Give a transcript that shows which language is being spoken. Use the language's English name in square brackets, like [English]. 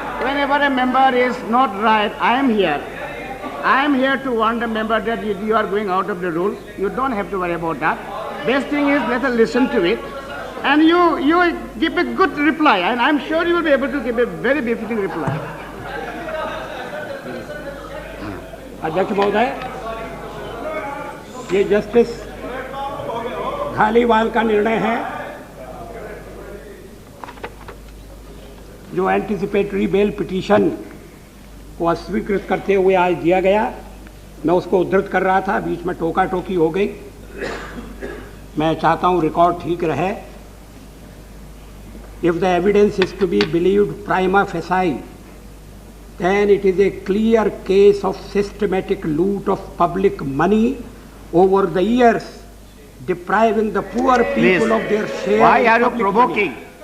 [English] Whenever a member is not right, I am here to warn the member that you are going out of the rules. You don't have to worry about that. Best thing is let us listen to it. And you give a good reply, and I'm sure you will be able to give a very befitting reply. [Hindi] अध्यक्ष महोदय, ये justice Dhaliwal का निर्णय है जो anticipatory bail petition को अस्वीकृत करते हुए आज दिया गया. मैं उसको उद्धृत कर रहा था, बीच में टोका टोकी हो गई. मैं चाहता हूं रिकॉर्ड ठीक रहे. [English] If the evidence is to be believed prima facie, then it is a clear case of systematic loot of public money over the years, depriving the poor people of their share. Why are you provoking?